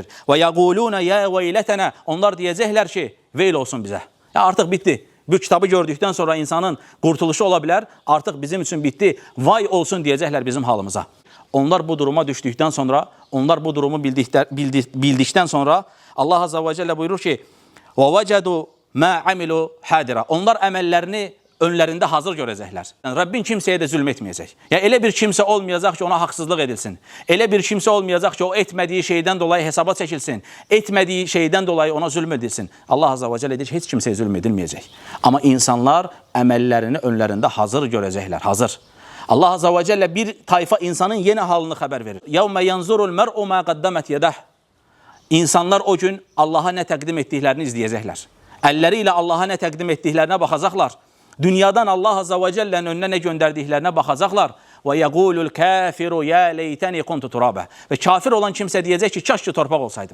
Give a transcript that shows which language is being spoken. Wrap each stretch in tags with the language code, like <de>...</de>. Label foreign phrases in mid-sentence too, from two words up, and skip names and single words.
<ar>ويقولون يا ويلتنا.</ar> <az>Onlar deyəcəklər ki, veyl olsun bizə. Ya artıq bitdi. Bu kitabı gördükdən sonra insanın qurtuluşu ola bilər. Artıq bizim üçün bitdi. Vay olsun deyəcəklər bizim halımıza. Onlar bu duruma düşdükdən sonra, onlar bu durumu bildikdən sonra Allah Azza və Cəllə buyurur ki,</az> <ar>وَوَجَدُوا مَا عَمِلُوا حَادِرًا.</ar> <az>Onlar əməllərini önlərində hazır görəcəklər. Yəni, Rabbin kimsəyə də zülm etməyəcək. Yəni, elə bir kimsə olmayacaq ki, ona haqsızlıq edilsin. Elə bir kimsə olmayacaq ki, o etmədiyi şeydən dolayı hesaba çəkilsin. Etmədiyi şeydən dolayı ona zülm edilsin. Allah Azza və Cəllə deyir, heç kimsəyə zülm edilməyəcək. Amma insanlar əməllərini önlərində hazır görəcəklər, hazır. Allah Azza və Cəllə bir tayfa insanın yeni halını xəbər verir.</az> <ar>يَوْمَ يَنْزُرُ الْمَرْءُ مَا قَدَّمَتْ يَدَهُ.</ar> <az>İnsanlar o gün Allaha nə təqdim etdiklərini izləyəcəklər. Əlləri ilə Allaha nə təqdim etdiklərinə baxacaqlar. Dünyadan Allah Azza və Cəllənin önünə nə göndərdiklərinə baxacaqlar.</az> <ar>ويقول الكافر يا ليتني كنت ترابا.</ar> <az>Və kafir olan kimsə deyəcək ki, kaş ki torpaq olsaydım.</az>